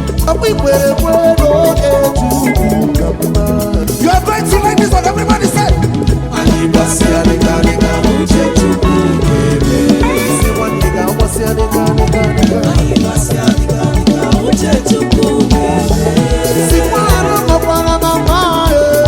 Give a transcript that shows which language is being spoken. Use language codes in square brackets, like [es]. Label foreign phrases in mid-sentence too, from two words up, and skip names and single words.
[ig] Ọkwa ikwere ekwe n'oge Chukwu ka mma. [en] You are going to like this one, everybody say. [ig] Anyị gbasịa dịka dịka uche Chukwu ga-eme. Sị nwanne gị agbasịa dịka dịka dịka. Anyị gbasịa dịka dịka uche Chukwu ga-eme. Sị nwa arụ nọkwara na mma, eh.